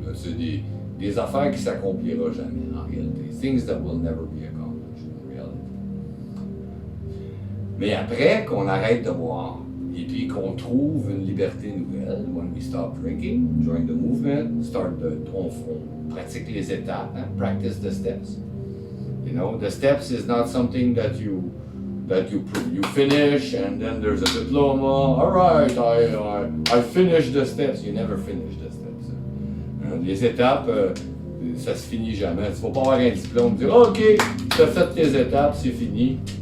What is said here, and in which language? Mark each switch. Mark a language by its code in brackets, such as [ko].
[fr] C'est des affaires qui ne s'accompliront jamais en réalité. [en] Things that will never be accomplished in reality. [fr] Mais après qu'on arrête de boire et puis qu'on trouve une liberté nouvelle, [en] when we stop drinking, join the movement, [fr] on pratique les étapes, hein, [en] practice the steps. You know, the steps is not something that you finish and then there's a diploma. All right, I finished the steps. You never finish the steps. [fr] Les étapes, ça se finit jamais. Il ne faut pas avoir un diplôme, dire OK, tu as fait tes étapes, c'est fini.